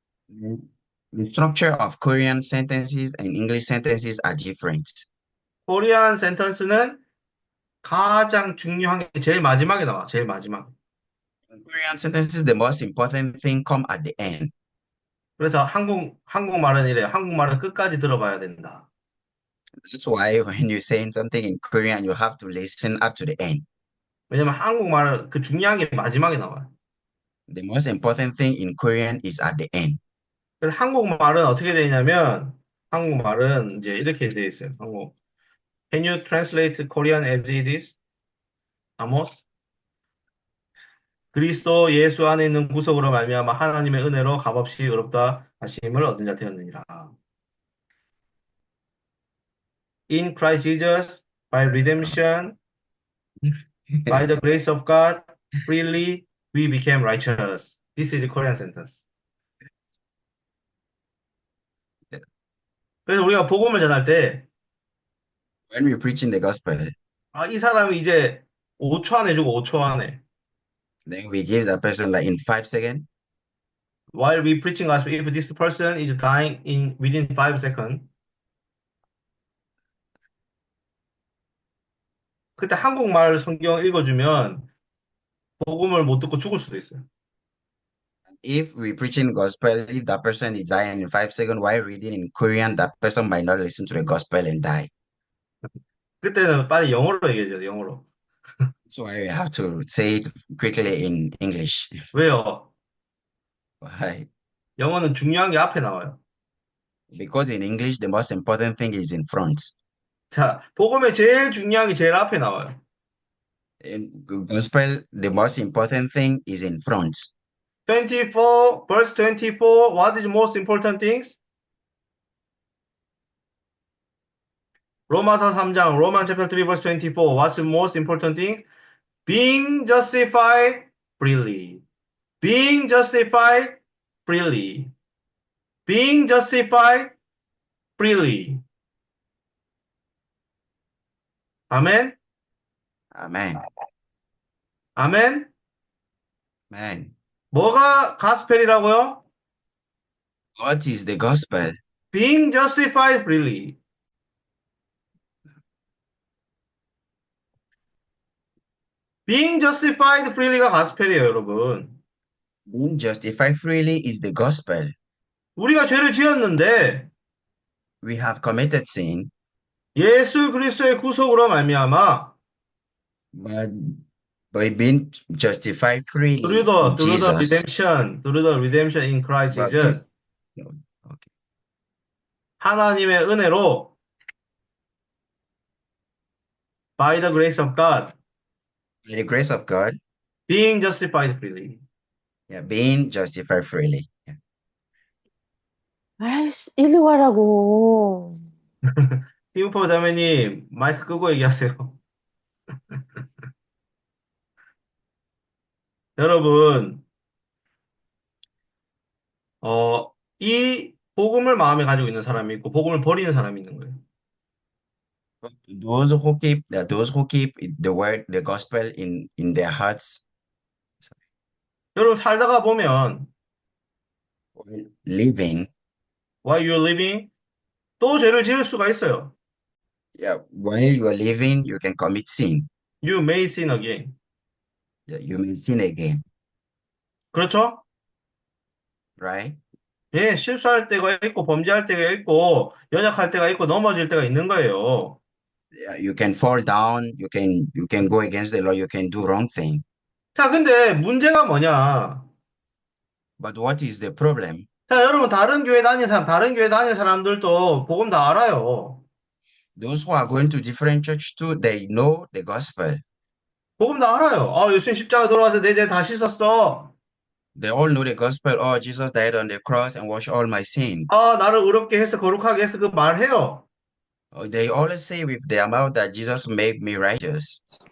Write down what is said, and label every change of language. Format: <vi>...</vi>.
<en>The structure of Korean sentences and English sentences are different.</en> <ko>코리안 센텐스는 가장 중요한 게 제일 마지막에 나와. 제일 마지막.</ko> <en>In Korean sentences, the most important thing come at the end.</en> <ko>그래서 한국말은 이래요. 한국말은 끝까지 들어봐야 된다.</ko> <en>That's why when you're saying something in Korean, you have to listen up to the end.</en> <ko>왜냐면 한국말은 그 중요한 게 마지막에 나와요.</ko> <en>The most important thing in Korean is at the end.</en> <ko>그래서 한국말은 어떻게 되냐면 한국말은 이제 이렇게 돼 있어요.</ko> <en>Can you translate Korean as it is?</en> <ko>아모스? 그리스도 예수 안에 있는 구속으로 말미암아 하나님의 은혜로 값없이 의롭다 하심을 얻은 자 되었느니라.</ko> <en>In Christ Jesus, by redemption, by the grace of God, freely, We became righteous. This is a Korean sentence.</en> <ko>그래서 우리가 복음을 전할 때,</ko> <en>When we preach in the gospel,</en> <ko>이 사람이 이제 5초 안에 주고 5초 안에.</ko> <en>then we give that person like in 5 seconds. While we preaching gospel, if this person is dying within 5 seconds,</en> <ko>그때 한국말 성경 읽어주면 복음을 못 듣고 죽을 수도 있어요.</ko> <en>If we preach in gospel, if that person is dying in 5 seconds while reading in Korean, that person might not listen to the gospel and die.</en> <ko>그때는 빨리 영어로 얘기해줘야 돼, 영어로.</ko> <en>That's why we have to say it quickly in English.</en> <ko>왜요?</ko> <en>Why?</en> <ko>영어는 중요한 게 앞에 나와요.</ko> <en>Because in English, the most important thing is in front.</en> <ko>자, 복음에 제일 중요한 게 제일 앞에 나와요.</ko> <en>In gospel, the most important thing is in front. 24, verse 24, what is the most important things? 로마서 3장, Roman chapter 3, verse 24, what's the most important thing? Being justified freely. Being justified freely. Being justified freely.</en> <ko>아멘?</ko> <en>Amen.</en> <ko>아멘?</ko> <en>Man,</en> <ko>뭐가 가스펠이라고요?</ko> <en>what is the gospel? Being justified freely. Being justified freely가</en> <ko>가스펠이에요, 여러분.</ko> <en>Being justified freely is the gospel.</en> <ko>우리가 죄를 지었는데</ko> <en>We have committed sin,</en> <ko>예수 그리스도의 구속으로 말미암아</ko> <en>but by being justified freely through in the Jesus. redemption in Christ But Jesus. okay.</en> <ko>하나님의 은혜로</ko> <en>by the grace of God, By the grace of God, being justified freely. being justified freely.</en> <ko>아이씨, 일리 와라고. 팀포 자매님 마이크 끄고 얘기하세요. 여러분, 이 복음을 마음에 가지고 있는 사람이 있고 복음을 버리는 사람이 있는 거예요.</ko> <en>Those who keep the word, the gospel in their hearts,</en> <ko>여러분 살다가 보면</ko> <en>while living, while you're living</en> <ko>또 죄를 지을 수가 있어요.</ko> <en>while you are living, you can commit sin. You may sin again. You may sin again,</en> <ko>그렇죠?</ko> <en>right?</en> <ko>예, 실수할 때가 있고 범죄할 때가 있고 연약할 때가 있고 넘어질 때가 있는 거예요.</ko> <en>You can fall down, you can go against the law, you can do wrong thing.</en> <ko>자, 근데 문제가 뭐냐?</ko> <en>But what is the problem?</en> <ko>자, 여러분 다른 교회 다니는 사람들도 복음 다 알아요.</ko> <en>Those who are going to different church too, they know the gospel.</en> <ko>복음 다 알아요. 예수님 십자가 돌아와서 내 죄 다 씻었어.</ko> <en>They all know the gospel. Oh, Jesus died on the cross and washed all my sins.</en> <ko>나를 의롭게 해서 거룩하게 해서 그 말해요.</ko> <en>They always say with their mouth that Jesus made me righteous.</en>